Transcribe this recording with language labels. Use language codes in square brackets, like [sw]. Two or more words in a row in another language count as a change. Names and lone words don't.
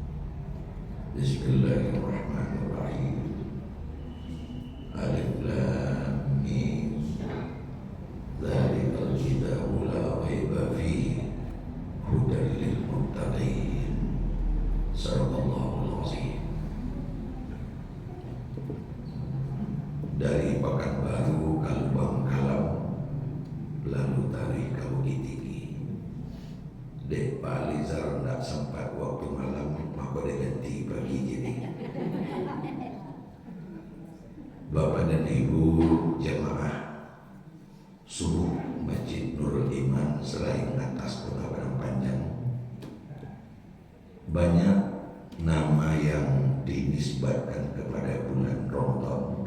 [ar] بسم الله الرحمن الرحيم. الم. ذلك الكتاب لا ريب فيه هدى للمتقين. صدق الله العظيم. [id] Dari Pekanbaru ke Lubang Kalam, lalu tarik ke Bukit Tinggi. Dek Pak Alizar tidak sempat waktu malam, maka dia ganti pagi jadi. Bapak dan Ibu jemaah subuh Masjid Nurul Iman selain atas Kota Padang Panjang, banyak nama yang dinisbatkan kepada bulan Ramadan.